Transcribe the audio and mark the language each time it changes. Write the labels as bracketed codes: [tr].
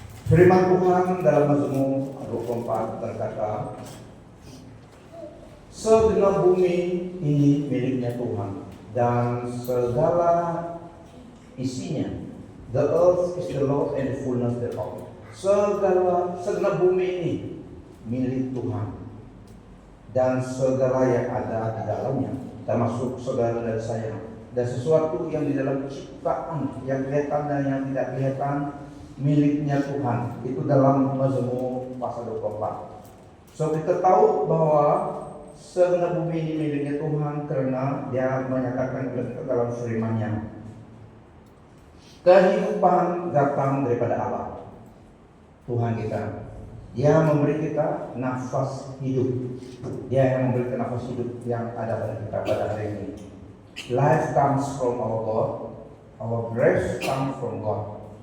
[id] Firman Tuhan dalam Mazmur 24 berkata, segenap bumi ini miliknya Tuhan dan segala isinya. [en] The earth is the Lord and the fullness thereof. [id] Segenap bumi ini milik Tuhan dan segala yang ada di dalamnya, termasuk saudara dan saya, dan sesuatu yang di dalam ciptaan yang kelihatan dan yang tidak kelihatan miliknya Tuhan. Itu dalam Mazmur pasal 24. So kita tahu bahwa segenap bumi ini miliknya Tuhan karena Dia menyatakan dalam firman-Nya, kehidupan datang daripada Allah Tuhan kita. Dia memberi kita nafas hidup. Dia yang memberi kita nafas hidup yang ada pada kita pada hari ini. [en] Life comes from our God. Our breath comes from God.